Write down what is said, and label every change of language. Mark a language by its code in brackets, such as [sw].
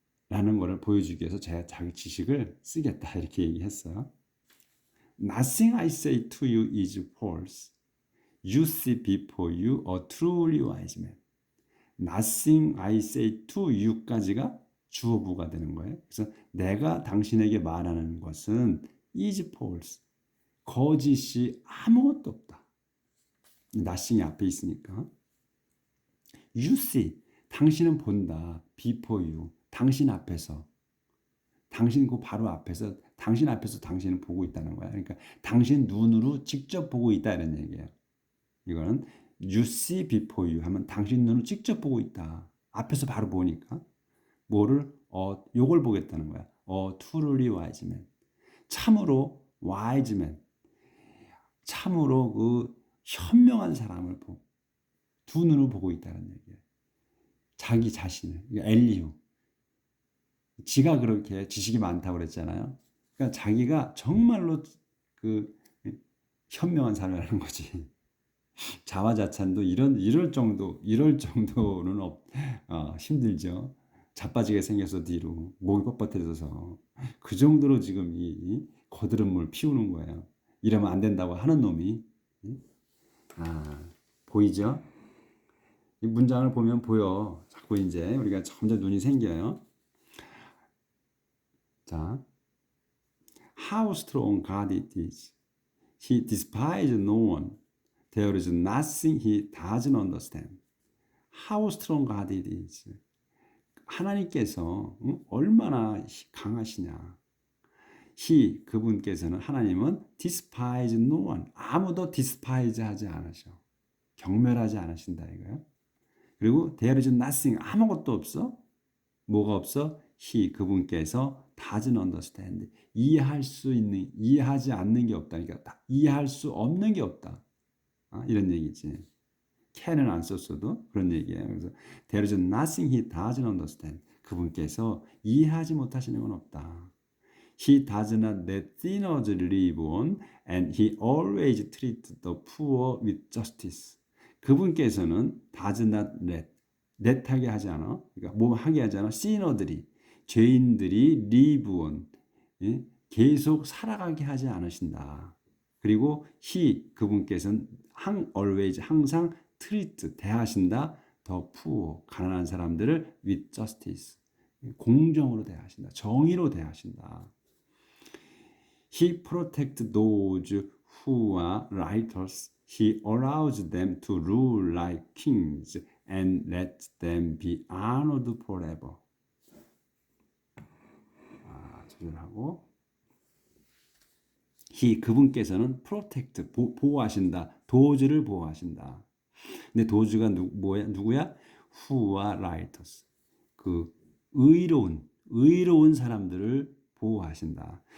[ko] 라는 거를 보여주기 위해서 자기 지식을 쓰겠다. 이렇게 얘기했어요. [en] Nothing I say to you is false. You see before you a truly wise man. Nothing I say to you까지가 [ko] 주어부가 되는 거예요. 그래서 내가 당신에게 말하는 것은 [en] is false. [ko] 거짓이 아무것도 없다. nothing이 앞에 있으니까. [en] You see. [ko] 당신은 본다. [en] before you. [ko] 당신 앞에서. 당신 그 바로 앞에서 당신 앞에서 당신은 보고 있다는 거야. 그러니까 당신 눈으로 직접 보고 있다 이런 얘기예요. 이거는 [en] you see before you [ko] 하면 당신 눈으로 직접 보고 있다. 앞에서 바로 보니까 뭐를 요걸 보겠다는 거야. [en] truly wise man. [ko] 참으로 [en] wise man. [ko] 참으로 그 현명한 사람을 두 눈으로 보고 있다는 얘기예요. 자기 자신을. 엘리후. 지가 그렇게 지식이 많다고 그랬잖아요. 그러니까 자기가 정말로 그 현명한 삶을 하는 거지. 자화자찬도 이럴 정도는 힘들죠. 자빠지게 생겨서 뒤로 목이 뻣뻣해져서 그 정도로 지금 이 거드름 물 피우는 거예요. 이러면 안 된다고 하는 놈이 보이죠? 이 문장을 보면 보여. 자꾸 이제 우리가 점점 눈이 생겨요. [en] 자, how strong God it is. He despises no one. There is nothing he doesn't understand. How strong God it is. [ko] 하나님께서 얼마나 강하시냐. [en] He, [ko] 그분께서는 하나님은 [en] despise no one. [ko] 아무도 despise 하지 않으셔. 경멸하지 않으신다 이거야. 그리고 [en] there is nothing. [ko] 아무것도 없어. 뭐가 없어? [en] He, [ko] 그분께서 [en] doesn't understand. [ko] 이해하지 않는 게 없다. 그러니까 이해할 수 없는 게 없다. 이런 얘기지. can은 안 썼어도 그런 얘기예요. 그래서 [en] there is nothing he doesn't understand. [ko] 그분께서 이해하지 못하시는 건 없다. [en] He does not let sinners live on, and he always treats the poor with justice. [ko] 그분께서는 [en] does not let [ko] 하게 하지 않아. 그러니까 뭐 하게 하지 않아. [en] sinner들이 [ko] 죄인들이 [en] live on, 예? [ko] 계속 살아가게 하지 않으신다. 그리고 he 그분께서는 always 항상 treat 대하신다. 더 poor 가난한 사람들을 [en] with justice [ko] 공정으로 대하신다. 정의로 대하신다. [en] He protects those who are righteous. He allows them to rule like kings and lets them be honored forever. [ko] 조절하고 He 그분께서는 protect 보호하신다. 도주를 보호하신다. 근데 도주가 누구야? [en] Who are righteous. [ko] 그 의로운 사람들을 보호하신다.